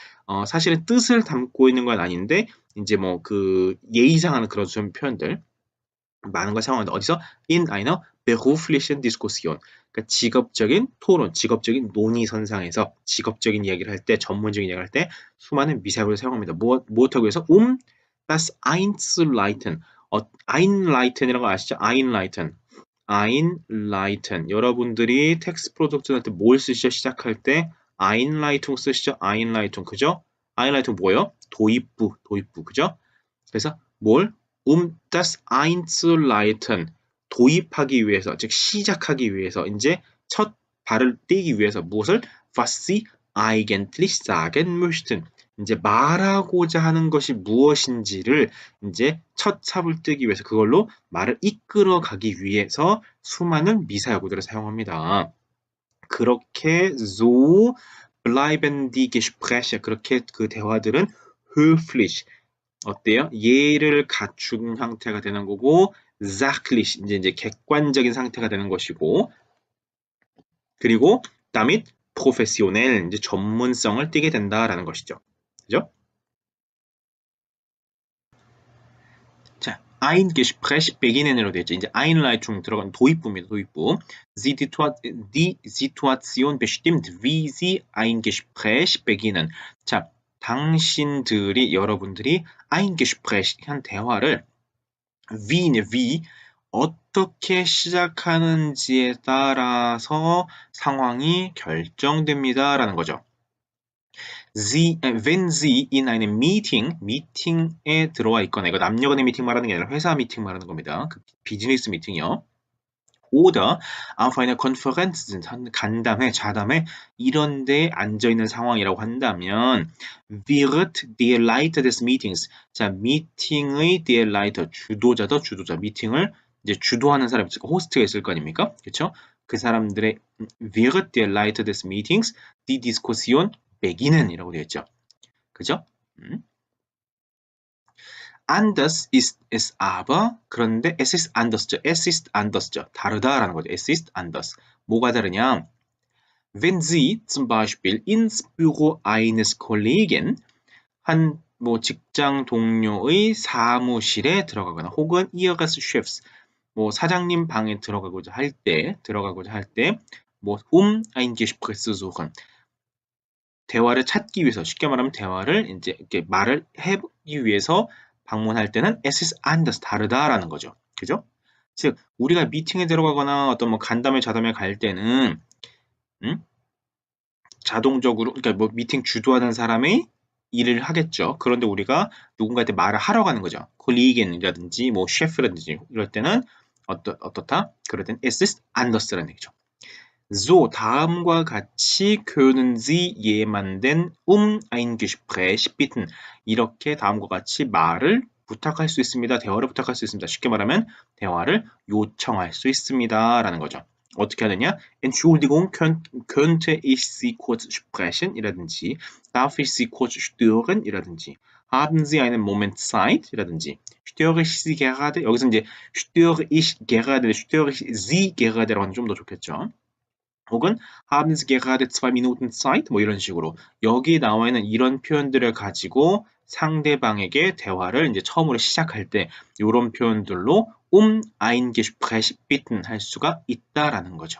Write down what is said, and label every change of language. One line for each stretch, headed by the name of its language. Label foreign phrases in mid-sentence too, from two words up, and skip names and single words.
Korean: 사실은 뜻을 담고 있는 건 아닌데 이제 뭐 그 예의상하는 그런 표현들 많은 걸 사용하는데 어디서?
German: in einer beruflichen Diskussion.
Korean: 그러니까 직업적인 토론, 직업적인 논의선상에서 직업적인 이야기를 할 때, 전문적인 이야기를 할 때 수많은 미사역을 사용합니다. 무엇하고 해서
German: das einzuleiten.
Korean: einleiten이라는 거 아시죠? einleiten. 여러분들이 텍스트 프로덕트 할 때 뭘 쓰시죠? 시작할 때 Einleitung 쓰시죠? Einleitung. 그죠? Einleitung 뭐예요? 도입부. 그죠? 그래서 뭘?
German: das einzuleiten.
Korean: 도입하기 위해서, 즉 시작하기 위해서 이제 첫 발을 떼기 위해서 무엇을?
German: was sie eigentlich sagen möchten.
Korean: 이제 말하고자 하는 것이 무엇인지를 이제 첫 삽을 뜨기 위해서 그걸로 말을 이끌어 가기 위해서 수많은 미사여구들을 사용합니다.
German: 그렇게 so bleiben die Gespräche.
Korean: 그렇게 그 대화들은 höflich. 어때요? 예의를 갖춘 상태가 되는 거고 sachlich 이제 객관적인 상태가 되는 것이고 그리고
German: damit professionell
Korean: 이제 전문성을 띠게 된다라는 것이죠. 그죠? 자,
German: ein Gespräch beginnen으로 되어 있죠.
Korean: 이제 Einleitung 들어간 도입부입니다. 도입부.
German: Die Situation bestimmt, wie Sie ein Gespräch beginnen.
Korean: 자, 당신들이 여러분들이
German: ein Gespräch
Korean: 한 대화를 wie 어떻게 시작하는지에 따라서 상황이 결정됩니다라는 거죠.
German: wenn Sie in einem
Korean: 미팅에 들어와 있거나 이거 남녀 간의 미팅 말하는 게 아니라 회사 미팅 말하는 겁니다. 그 비즈니스 미팅이요.
German: oder auf einer Konferenz sind
Korean: 간담회, 자담회 이런 데 앉아 있는 상황이라고 한다면
German: wird der Leiter des Meetings
Korean: 자 미팅의
German: der Leiter
Korean: 주도자 미팅을 이제 주도하는 사람이 있을 호스트가 있을 거 아닙니까? 그렇죠? 그 사람들의
German: wird der Leiter des Meetings die Diskussion beginnen
Korean: 이라고 되어 있죠. 그죠?
German: anders ist es aber 그런데 es ist anders죠.
Korean: 다르다라는 거죠.
German: es ist anders.
Korean: 뭐가 다르냐?
German: Wenn Sie zum Beispiel ins Büro eines Kollegen
Korean: 한 뭐 직장 동료의 사무실에 들어가거나 혹은
German: Ihres Chefs
Korean: 뭐 사장님 방에 들어가고자 할 때 뭐
German: ein Gespräch zu suchen
Korean: 대화를 찾기 위해서 쉽게 말하면 대화를 이제 이렇게 말을 해보기 위해서 방문할 때는
German: es ist anders
Korean: 다르다라는 거죠. 그죠? 즉 우리가 미팅에 들어가거나 어떤 뭐 간담회 자담회 갈 때는 자동적으로 그러니까 뭐 미팅 주도하는 사람이 일을 하겠죠. 그런데 우리가 누군가한테 말을 하러 가는 거죠. 콜리겐이라든지 뭐 셰프라든지 이럴 때는 어떻다? 그럴 때는
German: es ist anders라는 얘기죠. So,
Korean: 다음과 같이
German: können Sie jemanden ein Gespräch bitten.
Korean: 이렇게 다음과 같이 말을 부탁할 수 있습니다. 대화를 부탁할 수 있습니다. 쉽게 말하면 대화를 요청할 수 있습니다. 라는 거죠. 어떻게 하느냐?
German: Entschuldigung, könnte ich Sie kurz sprechen? 이라든지 Darf ich Sie kurz stören? 이라든지 Haben Sie einen Moment Zeit? 이라든지 Störe ich Sie gerade?
Korean: 여기서 이제
German: Störe ich gerade, Störe ich Sie gerade
Korean: 라고 하면 좀 더 좋겠죠.
German: 혹은 haben Sie gerade 2 Minuten Zeit?
Korean: 뭐 이런 식으로 여기 나와 있는 이런 표현들을 가지고 상대방에게 대화를 이제 처음으로 시작할 때 이런 표현들로
German: ein Gespräch bitten
Korean: 할 수가 있다라는 거죠.